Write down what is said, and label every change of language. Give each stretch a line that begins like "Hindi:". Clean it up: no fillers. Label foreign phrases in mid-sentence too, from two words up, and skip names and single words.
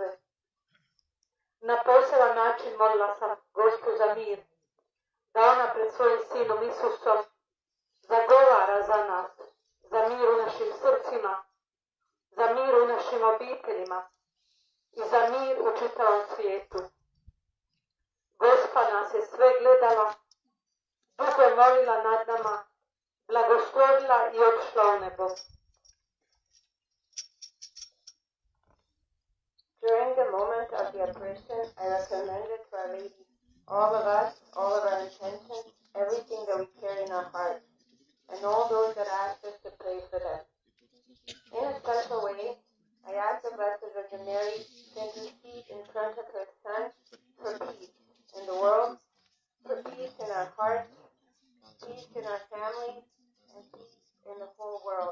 Croatian: Na poseban način molila sam Gospu za mir, da ona pred svojim Sinom Isusom zagovara za nas, za mir u našim srcima, za mir u našim obiteljima i za mir u čitavom svijetu. Gospa nas je sve gledala, dugo je molila nad nama, blagoslovila i otišla u nebo.
English: During the moment of the apparition, I recommended to Our Lady all of us, all of our intentions, everything that we carry in our hearts, and all those that asked us to pray for them. In a special way, I asked the Blessed Virgin Mary to intercede in front of her Son for peace in the world, for peace in our hearts, peace in our families, and peace in the whole world.